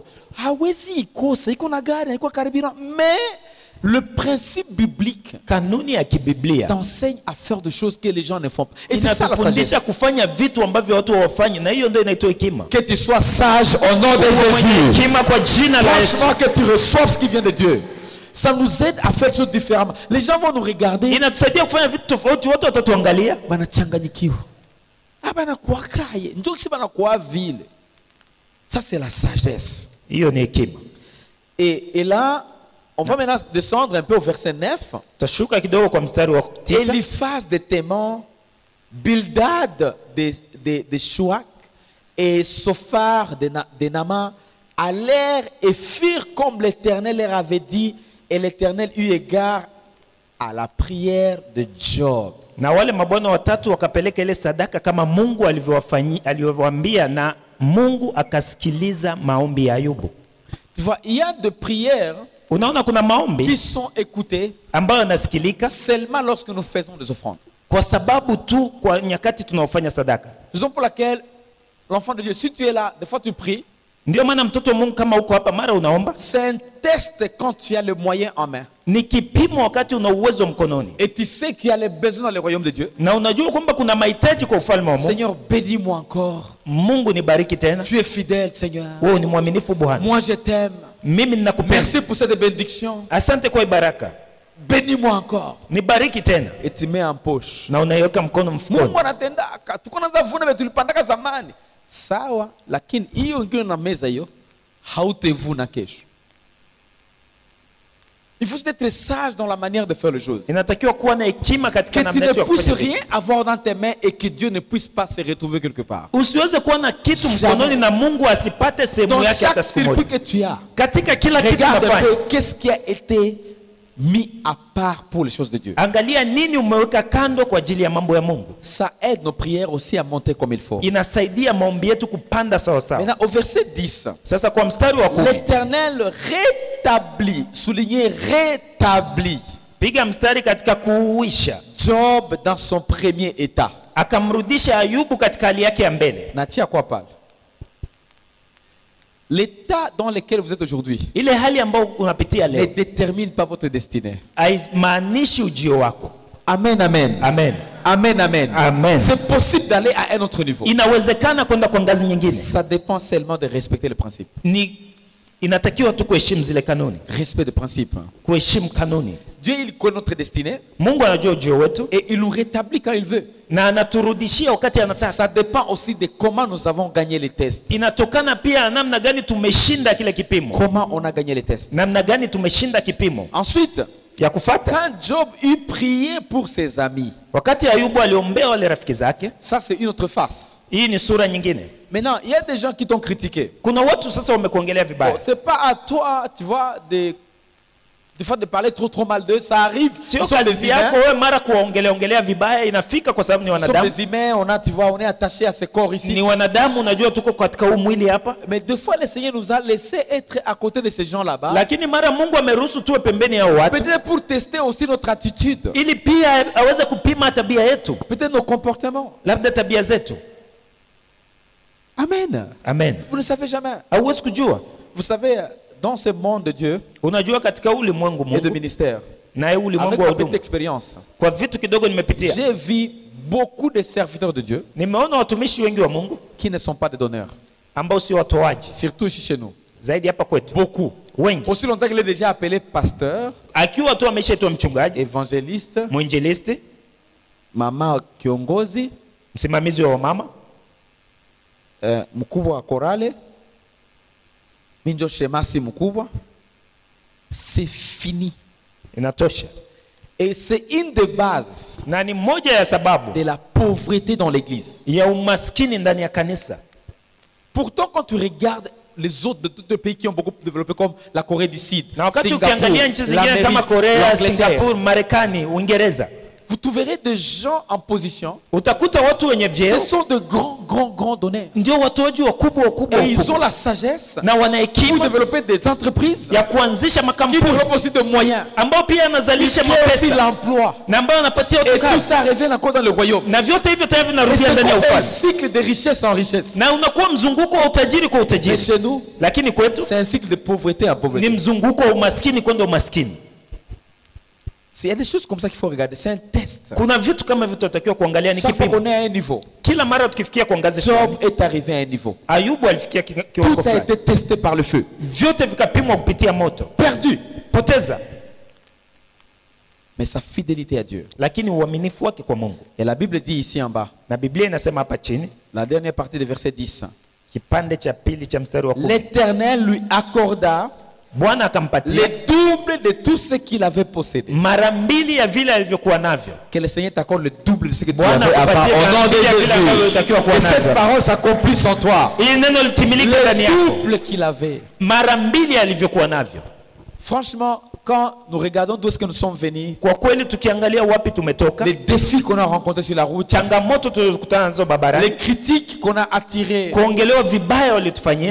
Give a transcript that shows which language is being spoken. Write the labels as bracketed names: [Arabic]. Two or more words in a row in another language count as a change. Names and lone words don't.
[Swahili] Hawezi ikosa, iko na gari, iko carburant. [French] Mais le principe biblique [Swahili] Kanuni ya kibiblia [French] t'enseigne à faire des choses que les gens ne font pas. Et c'est ça la [Swahili] inatufundisha [French] sagesse. [Swahili] kufanya vitu ambavyo watu hawafanyi, na hiyo ndio inaitwa hekima. [French] Que tu sois sage au nom de [Swahili] Uwe mwenye [French] Jésus. [Swahili] hekima kwa jina la Yesu. [French] Franchement, que tu reçoives ce qui vient de Dieu. Ça nous aide à faire des choses différemment. Les gens vont nous regarder. [Swahili] Inatusaidia kufanya vitu tofauti, watu watatuangalia. Banachanganyikiwa. Ah banakuwa kaye. Ndio kisi banakuwa vile. [French] Ça c'est la sagesse. [Swahili] Hiyo ni hekima. [French] Et là, on va maintenant descendre un peu au verset 9. [Swahili] Tashuka kidogo kwa mstari wa 9. [French] Eliphaz de Théman, Bildad de Chouac et Sophar de Nama allèrent et firent comme l'Éternel leur avait dit, et l'Éternel eut égard à la prière de Job. [Swahili] Na wale mabwana watatu wakapeleka ile sadaka kama Mungu alivyowaambia, na Mungu akasikiliza maombi ya Ayubu. [French] Tu vois, il y a des prières [Swahili] Unaona kuna [French] qui [Swahili] maombi [French] sont écoutées [Swahili] ambayo yanasikilika [French] seulement lorsque nous faisons des offrandes. [Swahili] kwa sababu tu kwa nyakati tunaofanya sadaka. [French] Raison pour laquelle l'enfant de Dieu, si tu es là, des fois tu pries, [Swahili] Ndio maana mtoto wa Mungu kama uko hapa mara unaomba, [French] c'est un test quand tu as le moyen en main. [Swahili] ni kipimo wakati una uwezo mkononi, [French] Et tu sais qu'il y a les besoins dans le royaume de Dieu. [Swahili] na unajua kwamba kuna mahitaji kwa ufalme wa Mungu. [French] Seigneur, bénis-moi encore. [Swahili] Mungu nibariki tena, [French] Tu es fidèle, Seigneur. [Swahili] wewe ni mwaminifu Bwana, [French] Moi, je t'aime. [Swahili] mimi ninakupenda, [French] Merci pour cette bénédiction. [Swahili] asante kwa baraka, [French] Bénis-moi encore. [Swahili] nibariki tena, [French] Et tu mets en poche. [Swahili] na unaiweka mkono mfukoni. Mungu anatendaka. Tuko naanza vuna vile tulipandaka zamani. Sawa, lakini hiyo ingine na meza hiyo hautevuna kesho. [French] Il faut être sage dans la manière de faire les choses. [Swahili] Inatakiwa kuwa na hekima katika [French] Que tu [Swahili] namna [French] ne [Swahili] yetu ya [French] puisses [Swahili] kufanya vitu. [French] rien avoir dans tes mains et que Dieu ne puisse pas se retrouver quelque part. [Swahili] Usiweze kuwa na kitu [French] Jamais. [Swahili] mkononi na Mungu asipate sehemu [French] Dans [Swahili] yake hata [French] chaque [Swahili] siku [French] circuit [Swahili] moja. [French] que tu as, [Swahili] Katika kila kitu [French] regarde un [Swahili] unafanya, [French] peu qu'est-ce qui a été mis à part pour les choses de Dieu. [Swahili] Angalia nini umeweka kando kwa ajili ya mambo ya Mungu. [French] Ça aide nos prières aussi à monter comme il faut. [Swahili] Inasaidia maombi yetu kupanda sawa sawa. [French] Maintenant, au verset 10, [Swahili] Sasa kwa mstari wa 10, [French] l'Éternel rétablit, soulignez rétablit, [Swahili] piga mstari katika kuuisha [French] Job dans son premier état. [Swahili] akamrudisha Ayubu katika hali yake ya mbele. Natia quoi parle? [French] L'état dans lequel vous êtes aujourd'hui [Swahili] Ile hali ambayo unapitia [French] ne [Swahili] leo [French] détermine pas votre destinée. [Swahili] haimaanishi ujio wako. Amen, amen. Amen. Amen, amen. Amen. [French] C'est possible d'aller à un autre niveau. [Swahili] Inawezekana kwenda kwa ngazi nyingine. [French] Ça dépend seulement de respecter le principe. [Swahili] Inatakiwa tu kuheshimu zile kanuni. [French] Respect de principe. [Swahili] Kuheshimu kanuni. [French] Dieu, il connaît notre destinée. [Swahili] Mungu anajua ujio wetu [French] Et il nous rétablit quand il veut. [Swahili] na anaturudishia wakati anataka. [French] Ça dépend aussi de comment nous avons gagné les tests. [Swahili] Inatokana pia namna gani tumeshinda kile kipimo. [French] Comment on a gagné les tests. [Swahili] Namna gani tumeshinda kipimo. [French] Ensuite, [Swahili] Ya kufata, [French] quand Job eut prié pour ses amis, [Swahili] wakati Ayubu aliombea wale rafiki zake, [French] ça c'est une autre face. [Swahili] hii ni sura nyingine. [French] Maintenant, il y a des gens qui t'ont critiqué. [Swahili] Kuna watu sasa wamekuongelea [French] Bon, [Swahili] vibaya. [French] c'est pas à toi, tu vois, des fois de parler trop mal d'eux. Ça arrive. [Swahili] Sio [French] Nous sommes des [Swahili] kazi [French] humains. [Swahili] yako wewe mara kuongelea vibaya, inafika kwa sababu ni [French] Nous sommes [Swahili] wanadamu. [French] des humains. On a, tu vois, on est attaché à ce corps ici. [Swahili] Ni wanadamu, unajua tuko katika huu mwili hapa. [French] Mais deux fois, le Seigneur nous a laissé être à côté de ces gens là-bas. [Swahili] Lakini mara Mungu ameruhusu tuwe pembeni ya watu [French] Peut-être pour tester aussi notre attitude. [Swahili] ili pia aweze kupima tabia yetu, [French] Peut-être nos comportements. [Swahili] labda tabia zetu. Amen. Amen. [French] Vous ne savez jamais. [Swahili] Hauwezi kujua. [French] Vous savez, dans ce monde de Dieu [Swahili] Unajua katika ulimwengu [French] et de [Swahili] Mungu [French] ministère, [Swahili] na [French] avec [Swahili] ulimwengu wa [French] ma petite [Swahili] huduma, [French] expérience, [Swahili] kwa vitu kidogo nimepitia, [French] j'ai vu beaucoup de serviteurs de Dieu [Swahili] nimeona watumishi wengi wa Mungu [French] qui ne sont pas des donneurs. [Swahili] ambao sio watoaji, [French] Surtout ici chez nous. [Swahili] zaidi hapa kwetu [French] Beaucoup. [Swahili] wengi. [French] Aussi longtemps qu'il est déjà appelé pasteur, [Swahili] Akiwa tu ameshaitwa mchungaji, [French] évangéliste, [Swahili] mwinjilisti, mama kiongozi, msimamizi wa wamama, mkubwa wa korale, minjo shemasi mkubwa, [French] c'est fini. [Swahili] inatosha. [French] Et c'est une des bases [Swahili] Na ni moja ya sababu [French] de la pauvreté dans l'église. [Swahili] ya umaskini ndani ya kanisa. [French] Pourtant, quand tu regardes les autres de tous les pays qui ont beaucoup développé, comme la Corée du Sud, [Swahili] Na wakati [French] Singapour, [Swahili] ukiangalia nchi zingine kama [French] l'Amérique, [Swahili] Korea, [French] l'Angleterre, [Swahili] Singapore, Marekani, Uingereza, [French] vous trouverez des gens en position. [Swahili] utakuta watu wenye [French] Ce [Swahili] vyeo [French] sont de grands donneurs. [Swahili] ndio watoaji wakubwa wakubwa [French] Et ils ont [Swahili] wakubwa. [French] la sagesse [Swahili] Na wana [French] pour [Swahili] hekima [French] développer des entreprises [Swahili] ya kuanzisha [French] qui [Swahili] makampuni [French] développent aussi des moyens. [Swahili] ambao pia [French] Qui [Swahili] anazalisha [French] créent aussi [Swahili] mapesa [French] l'emploi. [Swahili] na ambao anapatia [French] Et [Swahili] watu [French] tout [Swahili] kazi, [French] ça revient encore dans le royaume. [Swahili] na vyote hivyo tayari [French] Et [Swahili] vinarudia [French] c'est [Swahili] ndani ya [French] comme un [Swahili] ufalme, [French] cycle de richesse en richesse. [Swahili] na unakuwa mzunguko wa utajiri kwa [French] Mais [Swahili] utajiri. [French] chez nous, [Swahili] Lakini kwetu [French] c'est un cycle de pauvreté en [Swahili] ni [French] pauvreté. [Swahili] mzunguko wa umaskini kwenda umaskini. [French] Il y a des choses comme ça qu'il faut regarder. C'est un test. [Swahili] Kuna vitu kama vitu tunatakiwa kuangalia, ni [French] Chaque fois [Swahili] kipimo. [French] qu'on est à un niveau, [Swahili] Kila mara tukifikia kwa ngazi [French] Job [Swahili] fulani, [French] est arrivé à un niveau. [Swahili] Ayubu alifikia [French] Tout [Swahili] kiwango [French] a [Swahili] fulani, [French] été testé par le feu. [Swahili] vyote vikapimwa kupitia moto, [French] Perdu. [Swahili] poteza, [French] Mais sa fidélité à Dieu. [Swahili] lakini uaminifu wake kwa Mungu. [French] Et la Bible dit ici en bas, [Swahili] Na Biblia inasema hapa chini, [French] la dernière partie du verset 10. [Swahili] kipande cha pili cha mstari wa 10, [French] L'Éternel lui accorda [Swahili] Bwana akampatia [French] le double de tout ce qu'il avait possédé. [Swahili] mara mbili ya vile alivyokuwa navyo. [French] Que le Seigneur t'accorde le double de ce que tu [Swahili] Bwana [French] avais avant. [Swahili] akupatie [French] Au nom [Swahili] mara [French] de [Swahili] mbili ya vile ambavyo [French] Jésus. [Swahili] utakiwa kuwa [French] Que cette [Swahili] navyo. [French] parole s'accomplisse en toi. [Swahili] Hili neno litimilike ndani [French] Le [Swahili] yako, [French] double qu'il avait. [Swahili] mara mbili alivyokuwa navyo. [French] Franchement, quand nous regardons d'où est-ce que nous sommes venus, [Swahili] Kwa kweli tukiangalia wapi tumetoka, [French] les défis qu'on a rencontrés sur la route, [Swahili] changamoto tulizokutana nazo barabarani, [French] les critiques qu'on a attirées, [Swahili] kuongelewa vibaya walitufanyia,